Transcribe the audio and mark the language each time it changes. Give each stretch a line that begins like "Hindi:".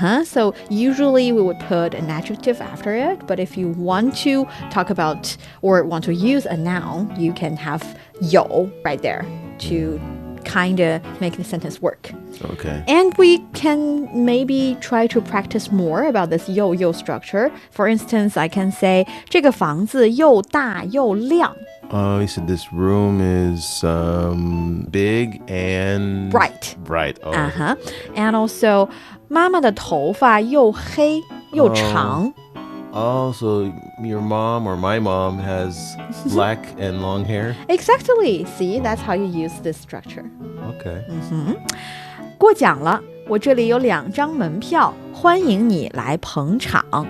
English: So usually we would put an adjective after it, but if you want to talk about or want to use a noun, you can have 有 right there to kind of make the sentence work. Okay. And we can maybe try to practice more about this 又 structure. For instance, I can say
Chinese: 这个房子又大又亮.
English: You said this room is big and Bright. Bright. Oh. And also
Chinese: 妈妈的头发又黑又长.
English: Oh, so your mom or my mom has black and long hair? Exactly. See, that's how you use this structure. Okay.
Chinese: 过奖了，我这里有2张门票，欢迎你来捧场。